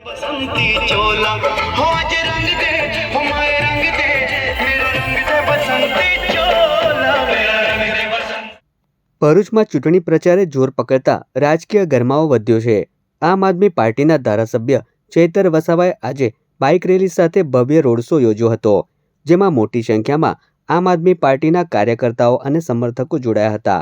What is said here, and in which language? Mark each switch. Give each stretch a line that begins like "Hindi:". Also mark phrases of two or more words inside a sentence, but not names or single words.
Hindi: बसंती चोला हो आज रंग दे हमारे रंग दे मेरा रंग दे बसंती चोला मेरा रंग दे बसंती।
Gujarati: ભરૂચમાં ચૂંટણી પ્રચારે જોર પકડતા રાજકીય ગરમાવો વધ્યો છે। આમ આદમી પાર્ટીના ધારાસભ્ય ચૈતર વસાવાએ આજે બાઇક રેલી સાથે ભવ્ય રોડ શો યોજ્યો હતો, જેમાં મોટી સંખ્યામાં આમ આદમી પાર્ટીના કાર્યકર્તાઓ અને સમર્થકો જોડાયા હતા।